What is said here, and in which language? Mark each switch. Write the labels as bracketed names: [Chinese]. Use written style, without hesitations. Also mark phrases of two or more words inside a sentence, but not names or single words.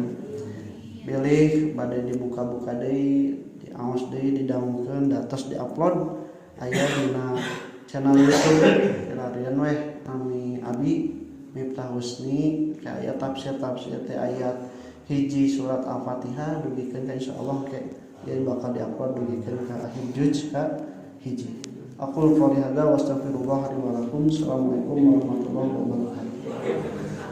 [Sundanese] Pilih bade dibuka-buka deui, diaos deui, didangukeun, datos diupload aya dina channel YouTube larian weh nami Abi Miftah Husni aya tafsir-tafsir teh ayat hiji surat Al-Fatihah dugikeun ka insyaallah ke jadi bakal diupload dugikeun ka akhir juz ka hiji. [Arabic] أقول قولي هذا وأستغفر الله لي ولكم. السلام عليكم ورحمة الله وبركاته.